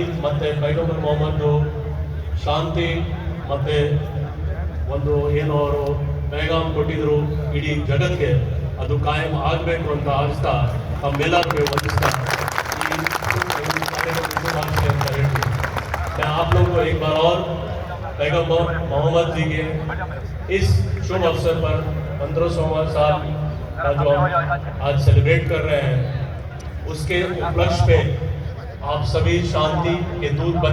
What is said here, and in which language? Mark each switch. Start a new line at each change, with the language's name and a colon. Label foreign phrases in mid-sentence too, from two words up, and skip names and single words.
Kannada: ಮತ್ತೆ ಪೈಗಂಬರ್ ಮೊಹಮ್ಮದ್ ಶಾಂತಿ ಮತ್ತೆ ಒಂದು ಏನು ಅವರು ಪೈಗಾಮ್ ಕೊಟ್ಟಿದ್ರು ಇಡೀ ಜಗತ್ಗೆ, ಅದು ಕಾಯಂ ಆಗಬೇಕು ಅಂತ ಹಾರಿಸ್ತಾ ತಮ್ಮೆಲ್ಲರಿಗೆ ವಂದಿಸ್ತಾ ಈ ಕಾರ್ಯಕ್ರಮ ಅಂತ ಹೇಳ್ತೀನಿ.
Hindi: मैं आप लोग को एक बार और पैगंबर मोहम्मद जी के इस शुभ अवसर पर 1500वां साल का जो हम आज सेलिब्रेट कर रहे हैं, उसके उपलक्ष्य पे आप सभी शांति के दूत बन